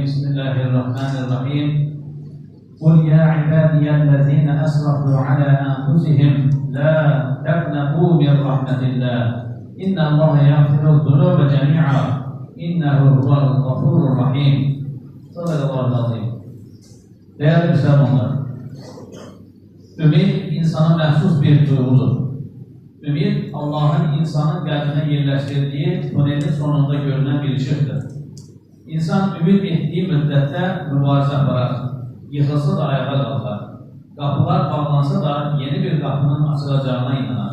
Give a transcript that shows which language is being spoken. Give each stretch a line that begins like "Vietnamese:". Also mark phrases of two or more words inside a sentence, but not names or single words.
Arabic: بسم الله الرحمن الرحيم. قل يا عبادي الذين أسرفوا على أنفسهم لا تقنطوا من رحمة الله إن الله يغفر الذنوب جميعا إنه هو الغفور الرحيم. صدق الله العظيم.
Turkish: Değerli Müslümanlar, ümit insana mahsus bir duygudur.
Azerbaijani: Ümid, Allah'ın insanın qəlbinə yerləşdirdiyi tunelin sonunda görünən bir işıqdır. İnsan ümid etdiyi müddətdə mübarizə aparar, yıxılsa da ayağa qalxar. Qapılar bağlansa da yeni bir qapının açılacağına inanar.